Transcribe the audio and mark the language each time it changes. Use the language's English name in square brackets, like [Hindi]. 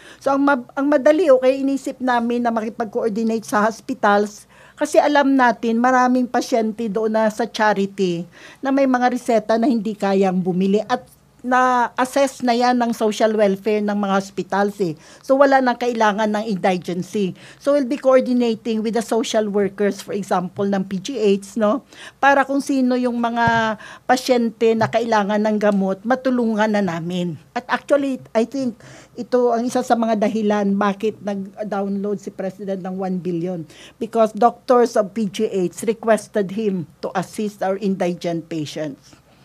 [Filipino] So, ang madali, okay, inisip namin na makipag-coordinate sa hospitals kasi alam natin maraming pasyente doon na sa charity na may mga reseta na hindi kayang bumili at na-assess na yan ng social welfare ng mga hospitals eh. So wala nang kailangan ng indigency. [English] So we'll be coordinating with the social workers, for example, ng PGH, no? [Filipino] Para kung sino yung mga pasyente na kailangan ng gamot, matulungan na namin. At actually, [English] I think [Filipino] ito ang isa sa mga dahilan bakit nag-download si President ng 1 billion. [English] Because doctors of PGH requested him to assist our indigent patients.